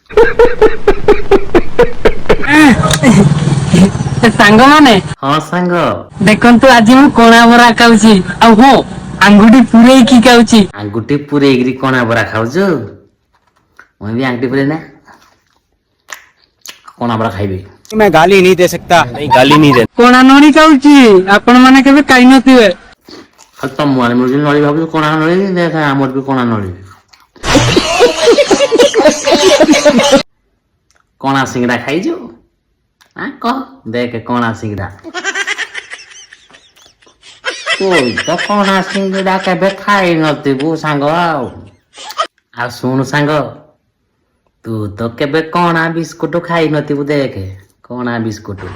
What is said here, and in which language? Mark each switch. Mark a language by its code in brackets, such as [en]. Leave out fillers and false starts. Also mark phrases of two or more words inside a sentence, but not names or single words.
[or] ସାଙ୍ଗମାନେ ହଁ ସାଙ୍ଗ ଦେଖନ୍ତୁ ଆଜି ମୁଁ କଣା ବରା ଖାଉଛି ଆଉ ହଁ ଆଙ୍ଗୁଠି ପୁରେଇକି ଖାଉଛି। ଆଙ୍ଗୁଠି ପୁରେଇକିରି କଣା ବରା ଖାଉଛୁ ମୁଁ ବି ଆଙ୍ଗୁଠି ପୁରେଇ ନା କଣା ବରା ଖାଇବି। [hi] मैं गाली नहीं दे सकता नहीं गाली नहीं दे [or] କଣା ନଳି ଖାଉଛି ଆପଣ ମାନେ କେବେ ଖାଇ ନଥିବେ। ଖାଲି ତମ ଆଡେ ମିଳୁଛି ନଳି ଭାବୁଛୁ କଣା ନଳି ଦେଖ ଆମର ବି କଣା ନଳି। କଣା ସିଙ୍ଗଡା ଖାଇଛୁ କହ ଦେଖେ କଣା ସିଙ୍ଗଡା ତୁଇ ତ କଣା ସିଙ୍ଗଡା କେବେ ଖାଇ ନଥିବୁ ସାଙ୍ଗ ଆଉ ଶୁଣୁ ସାଙ୍ଗ ତୁ ତ କେବେ କଣା ବିସ୍କୁଟ ଖାଇ ନଥିବୁ ଦେଖେ କଣା ବିସ୍କୁଟ